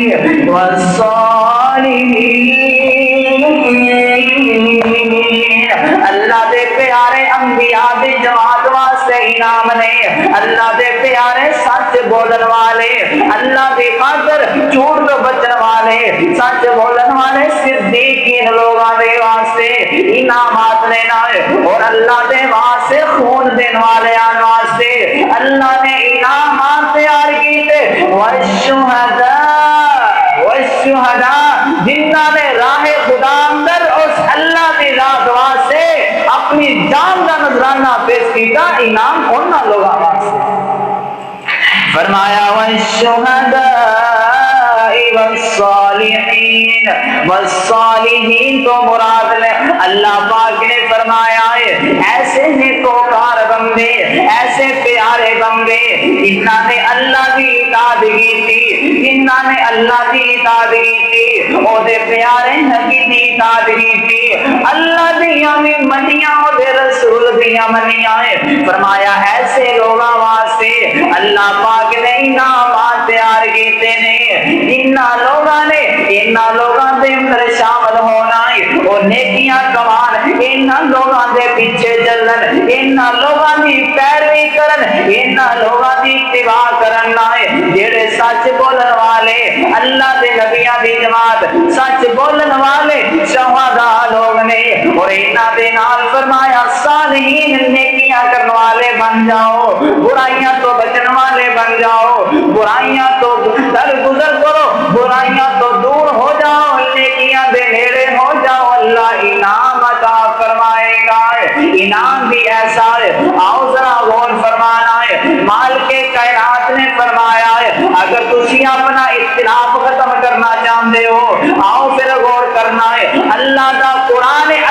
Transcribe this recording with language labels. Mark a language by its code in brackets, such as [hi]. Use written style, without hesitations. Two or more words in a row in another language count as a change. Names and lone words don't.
[pa] والصالحین اللہ دے پیارے انبیاء دے جماعت واسطے انعام نے اللہ دے پیارے سچ بولن والے اللہ دی خاطر جھوٹ تو بچن والے سچ بولن والے صدیقین لوگاں دے واسطے انعامات نے اور اللہ دے واسطے خون دین والے واسطے اللہ نے انعامات تیار کیتے والشہداء جنہاں نے راہ خدا اندر اس اللہ دی ذات واسطے اپنی جان کا نذرانہ پیش کیتا انعام انہاں لوگاں واسطے فرمایا [ar] والشہداء والصالحین والصالحین [pa] تو مراد لے اللہ پاک نے فرمایا ہے ایسے نیکوکار بندے ایسے پیارے بندے جنہاں نے [ur] اللہ کی اطاعت کی تھی [pa] جنہاں نے [ur] اللہ کی اطاعت کی تھی [pa] او دے پیارے [ur] نبی کی اطاعت کی تھی [pa] اللہ دیاں بھی منیاں او دے رسول دیاں منیاں فرمایا ایسے لوگاں واسطے اللہ پاک نے انعامات تیار کیتے نے انہاں لوگاں نے انہاں لوگاں دے اندر شامل ہونا ہے اور نیکیاں کمان انہاں لوگاں دے پیچھے چلن انہاں لوگاں دی پیروی کرن انہاں لوگاں دی اتباع کرنا ہے جڑے سچ بولن والے اللہ دے نبیاں دی جماعت سچ بولن والے شہداء لوگ نے اور انہاں دے نال فرمایا صالحین نیکیاں کرن والے بن جاؤ برائیاں تو بچن والے بن جاؤ برائیاں تو درگزر کرو برائیاں تو دور ہو جاؤ نیکیاں دے نیڑے ہو جاؤ اللہ انعام عطا فرمائے گا انعام بھی ایسا ہے آؤ ذرا غور فرمانا ہے مال کے کائنات نے فرمایا ہے اگر تسی اپنا اختلاف ختم کرنا چاہتے ہو آؤ پھر غور کرنا ہے اللہ دا قرآن